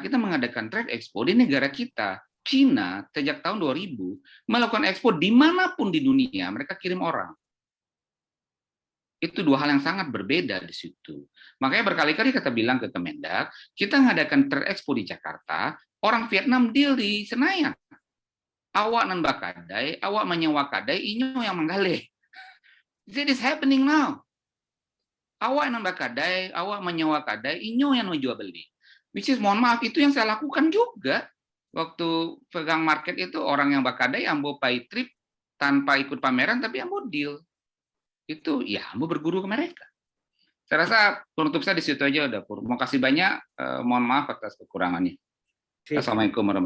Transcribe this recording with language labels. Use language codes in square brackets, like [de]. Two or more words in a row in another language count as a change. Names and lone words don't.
[id] Kita mengadakan Trade Expo di negara kita. Cina, sejak tahun 2000, melakukan Expo dimanapun di dunia, mereka kirim orang. Itu dua hal yang sangat berbeda di situ. Makanya berkali-kali kita bilang ke Kemendak, kita mengadakan Trade Expo di Jakarta, orang Vietnam deal di Senayan. [min] Awak nan bakadai, awak menyewa kadai, inyo yang menggalih. [en] This is happening now. [min] Awak nan bakadai, awak menyewa kadai, inyo yang menjual beli. [en] Which is, [id] mohon maaf, itu yang saya lakukan juga. Waktu pegang market itu, orang yang bakadai, ambo [en] pay trip, [id] tanpa ikut pameran, tapi ambo deal. Itu, ya ambo berguru ke mereka. Saya rasa penutup saya di situ aja udah, Pur. Terima kasih banyak, mohon maaf atas kekurangannya.